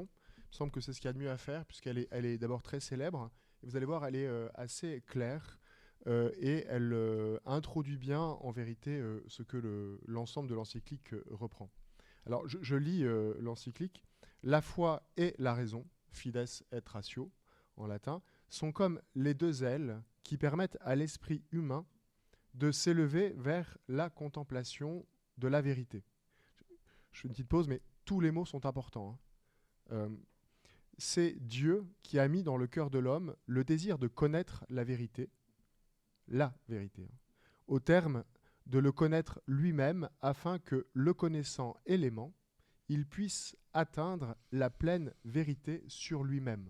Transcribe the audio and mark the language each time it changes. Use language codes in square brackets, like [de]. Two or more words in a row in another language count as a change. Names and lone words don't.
[fr] Il me semble que c'est ce qu'il y a de mieux à faire, puisqu'elle est d'abord très célèbre. Et vous allez voir, elle est assez claire et elle introduit bien, en vérité, ce que l'ensemble de l'encyclique reprend. Alors, je lis l'encyclique. La foi et la raison, [la] fides et ratio, [fr] en latin, sont comme les deux ailes qui permettent à l'esprit humain de s'élever vers la contemplation de la vérité. Je fais une petite pause, mais tous les mots sont importants. C'est Dieu qui a mis dans le cœur de l'homme le désir de connaître la vérité, au terme de le connaître lui-même, afin que, le connaissant et l'aimant, il puisse atteindre la pleine vérité sur lui-même.